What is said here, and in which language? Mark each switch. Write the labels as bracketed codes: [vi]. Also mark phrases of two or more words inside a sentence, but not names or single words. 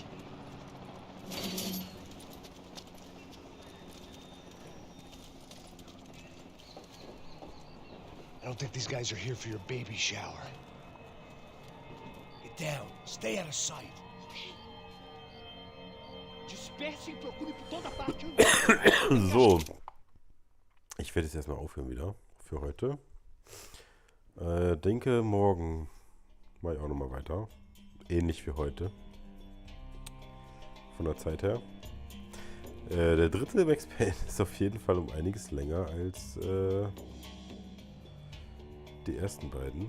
[en] I don't think these guys are here for your baby shower. Get down. Stay out of sight. [pt] Disperse e procure por toda parte. [de] So. Ich werde jetzt erstmal aufhören wieder für heute. Denke, morgen mache ich auch nochmal weiter. Ähnlich wie heute. Von der Zeit her. Der dritte Max Payne ist auf jeden Fall um einiges länger als die ersten beiden.